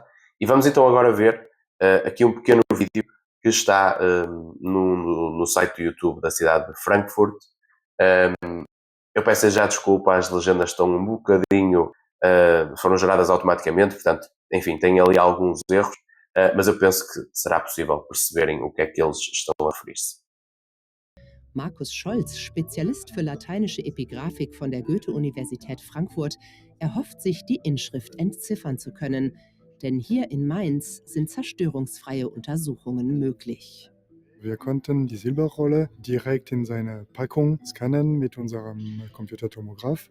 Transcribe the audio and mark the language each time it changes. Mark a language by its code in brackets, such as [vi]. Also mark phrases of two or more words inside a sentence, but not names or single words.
[pt] E vamos então agora ver aqui um pequeno vídeo que está no site do YouTube da cidade de Frankfurt. Eu peço já desculpa, as legendas estão um bocadinho, foram geradas automaticamente, portanto, enfim, tem ali alguns erros, mas eu penso que será possível perceberem o que é que eles estão a referir-se. [de] Markus Scholz, Spezialist für lateinische Epigraphik von der Goethe-Universität Frankfurt, erhofft sich, die Inschrift entziffern zu können. Denn hier in Mainz sind zerstörungsfreie Untersuchungen möglich. Wir konnten die Silberrolle direkt in seine Packung scannen mit unserem Computertomograph.